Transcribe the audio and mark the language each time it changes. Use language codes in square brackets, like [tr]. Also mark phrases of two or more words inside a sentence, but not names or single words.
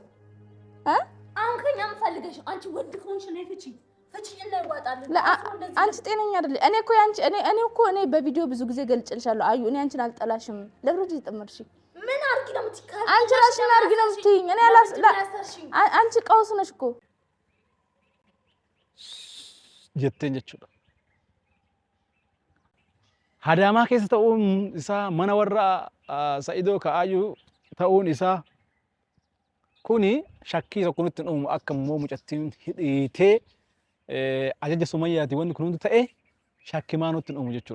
[am] አሁን ከኛ ፈልገሽ አንቺ ወንድ ከሆንሽ ነው ፍቺ እና ይዋጣልን። አንቺ ጤነኛ አይደለሽ። እኔ በቪዲዮ ብዙ ጊዜ ገልጭልሻለሁ። አዩ እኔ አንቺን አልጠላሽም። ለብሩጅ ይጥምርሽ ምን አርጊ ነው የምትካል? አንቺ ራስሽን አርጊ ነው የምትይኝ። እኔ አንቺ ቀውስ ነሽ እኮ [om] jettee jechuudha. Adaamaa keessa ta'uun isaa mana warra Sa'idoo Ka'aayyuu ta'uun isaa kuni shakkii tokko nutti hin uumu akka immoo mucattiin hidhiitee ajaja Sumayyaati wanni kun hundi ta'e shakkii maa nutti hin uumu jechuudha.